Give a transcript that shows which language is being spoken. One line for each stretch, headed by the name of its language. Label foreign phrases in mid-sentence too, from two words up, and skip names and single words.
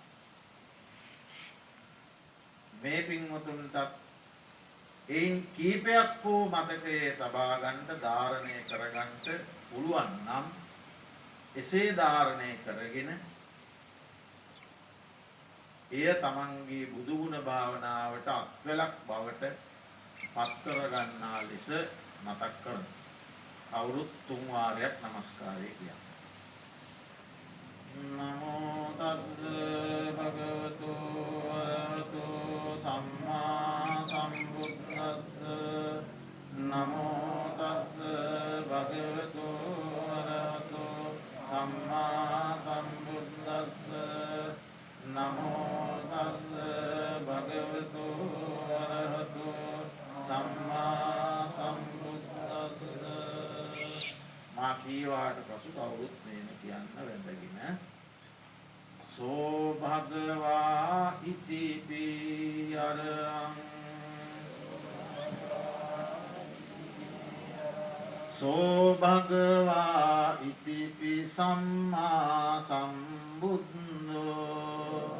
Sinhala: මේ පින්වතුන්ටත් එයින් කීපයක් වූ මතකයේ තබා ගන්නට ධාරණය කරගන්නට පුළුවන් නම් එසේ ධාරණය කරගෙන එය තමන්ගේ බුදුගුණ භාවනාවට අත්වැලක් බවට පත්කර ගන්නා ලෙස මතක් කරන. කවුරුත් 3 වාරයක් නමස්කාරය කියන්න.
Pali: නමෝ තස්ස භගවතු වරහතෝ සම්මා සම්බුද්දස්ස. නමෝ තස්ස භගවතු වරහතෝ සම්මා සම්බුද්දස්ස. නමෝ තස්ස භගවතු වරහතෝ සම්මා සම්බුද්දස්ස.
Sinhala: මා කීවාට පසු කවුරුත් මේන කියන්න වැඳගෙන
Pali: සෝ භගවා ඉතිපි අරහං සෝ භගවා ඉතිපි සම්මා සම්බුද්ධෝ